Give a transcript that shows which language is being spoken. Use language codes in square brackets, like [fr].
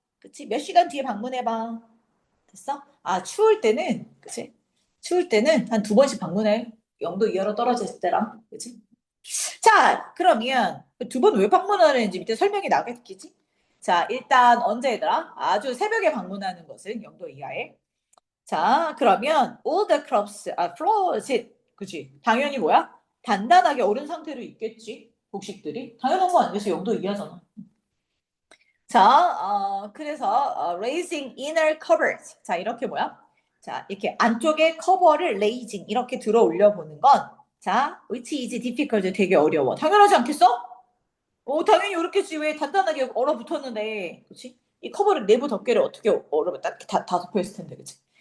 [ko] 그치? 몇 시간 뒤에 방문해봐. 됐어? 아, 추울 때는, 그치? 추울 때는 한 두 번씩 방문해. 0도 이하로 떨어졌을 때랑, 그치? 자, 그러면 두 번 왜 방문하는지 밑에 설명이 나겠지? 자, 일단 언제 얘들아? 아주 새벽에 방문하는 것은 0도 이하에. 자, 그러면 [en] all the crops are frozen. [ko] 그치? 당연히 뭐야? 단단하게 얼은 상태로 있겠지? 곡식들이. 당연한 거 아니겠어? 0도 이하잖아. 자, 그래서 [en] raising inner covers. [ko] 자, 이렇게 뭐야? 자, 이렇게 안쪽에 커버를 raising 이렇게 들어 올려 보는 건 자, [en] which is difficult [ko] 되게 어려워. 당연하지 않겠어? 당연히 이렇게지. 왜 단단하게 얼어붙었는데, 그렇지? 이 커버를 내부 덮개를 어떻게 얼어 다 덮여 있을 텐데, 그렇지?